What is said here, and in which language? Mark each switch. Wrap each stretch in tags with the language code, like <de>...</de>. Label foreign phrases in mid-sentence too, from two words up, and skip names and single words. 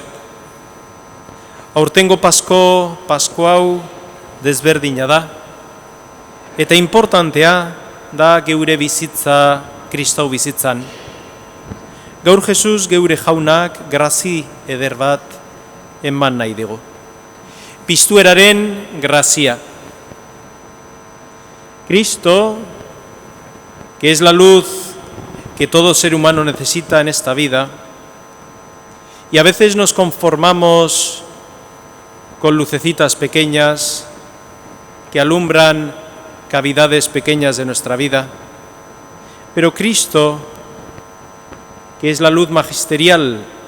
<eu>Aurtengo Pasko hau desberdina da. Eta importantea da geure bizitza Kristau bizitzan. Gaur Jesus geure jaunak grazi eder bat eman nahi dugu. Piztueraren grazia.</eu> <es>Cristo, que es la luz que todo ser humano necesita en esta vida, y a veces nos conformamos con lucecitas pequeñas que alumbran cavidades pequeñas de nuestra vida, pero Cristo, que es la luz magistral</es>